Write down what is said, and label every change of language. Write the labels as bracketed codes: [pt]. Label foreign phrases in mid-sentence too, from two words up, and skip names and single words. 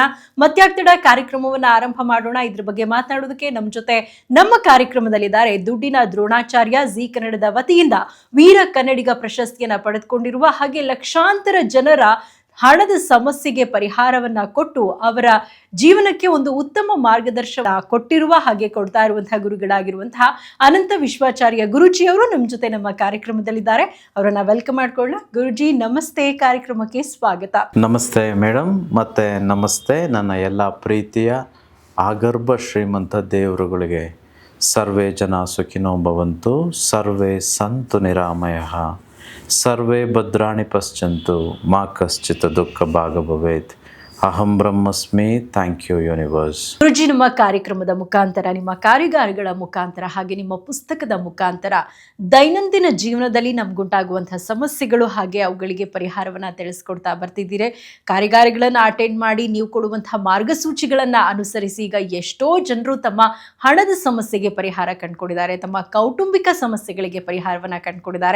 [kn] ಮತ್ಯಾಗ್ತಡ ಕಾರ್ಯಕ್ರಮವನ್ನ ಆರಂಭ ಮಾಡೋಣ. ಇದ್ರ ಬಗ್ಗೆ ಮಾತನಾಡೋದಕ್ಕೆ ನಮ್ಮ ಜೊತೆ ನಮ್ಮ ಕಾರ್ಯಕ್ರಮದಲ್ಲಿದ್ದಾರೆ ದುಡ್ಡಿನ ದ್ರೋಣಾಚಾರ್ಯ, ಜಿ ಕನ್ನಡದ ವತಿಯಿಂದ ವೀರ ಕನ್ನಡಿಗ ಪ್ರಶಸ್ತಿಯನ್ನ ಪಡೆದುಕೊಂಡಿರುವ ಹಾಗೆ ಲಕ್ಷಾಂತರ ಜನರ ಹಣದ ಸಮಸ್ಯೆಗೆ ಪರಿಹಾರವನ್ನ ಕೊಟ್ಟು ಅವರ ಜೀವನಕ್ಕೆ ಒಂದು ಉತ್ತಮ ಮಾರ್ಗದರ್ಶನ ಕೊಟ್ಟಿರುವ ಹಾಗೆ ಕೊಡ್ತಾ ಇರುವಂತಹ ಗುರುಗಳಾಗಿರುವಂತಹ ಅನಂತ ವಿಶ್ವಾಚಾರ್ಯ ಗುರುಜಿಯವರು ನಮ್ಮ ಜೊತೆ ನಮ್ಮ ಕಾರ್ಯಕ್ರಮದಲ್ಲಿದ್ದಾರೆ. ಅವರನ್ನ ವೆಲ್ಕಮ್ ಮಾಡ್ಕೊಳ್ಳೋಣ. ಗುರುಜಿ ನಮಸ್ತೆ, ಕಾರ್ಯಕ್ರಮಕ್ಕೆ ಸ್ವಾಗತ. ನಮಸ್ತೆ ಮೇಡಮ್, ಮತ್ತೆ ನಮಸ್ತೆ ನನ್ನ ಎಲ್ಲ ಪ್ರೀತಿಯ ಆಗರ್ಭ ಶ್ರೀಮಂತ ದೇವರುಗಳಿಗೆ. [sa] ಸರ್ವೇ ಜನ ಸುಖಿನೋ ಭವಂತು, ಸರ್ವೇ ಸಂತು ನಿರಾಮಯಃ, ಸರ್ವೇ ಭದ್ರಾಣಿ ಪಶ್ಯಂತು, ಮಾ ಕಶ್ಚಿತ್ ದುಃಖ ಭಾಗ ಭವೇತ್. ಅಹಂ ಬ್ರಹ್ಮಸ್ಮಿ. [en] thank you universe. [kn] ಗುರುಜಿ, ನಮ್ಮ ಕಾರ್ಯಕ್ರಮದ ಮುಖಾಂತರ, ನಿಮ್ಮ ಕಾರ್ಯಗಾರಗಳ ಮುಖಾಂತರ ಹಾಗೆ ನಿಮ್ಮ ಪುಸ್ತಕದ ಮುಖಾಂತರ ದೈನಂದಿನ ಜೀವನದಲ್ಲಿ ನಮ್ಗುಂಟಾಗುವಂತಹ ಸಮಸ್ಯೆಗಳು ಹಾಗೆ ಅವುಗಳಿಗೆ ಪರಿಹಾರವನ್ನ ತಿಳಿಸ್ಕೊಡ್ತಾ ಬರ್ತಿದ್ದೀರಿ. ಕಾರ್ಯಗಾರಗಳನ್ನು ಅಟೆಂಡ್ ಮಾಡಿ ನೀವು ಕೊಡುವಂತಹ ಮಾರ್ಗಸೂಚಿಗಳನ್ನ ಅನುಸರಿಸಿ ಈಗ ಎಷ್ಟೋ ಜನರು ತಮ್ಮ ಹಣದ ಸಮಸ್ಯೆಗೆ ಪರಿಹಾರ ಕಂಡುಕೊಂಡಿದ್ದಾರೆ, ತಮ್ಮ ಕೌಟುಂಬಿಕ ಸಮಸ್ಯೆಗಳಿಗೆ ಪರಿಹಾರವನ್ನ ಕಂಡುಕೊಂಡಿದ್ದಾರೆ.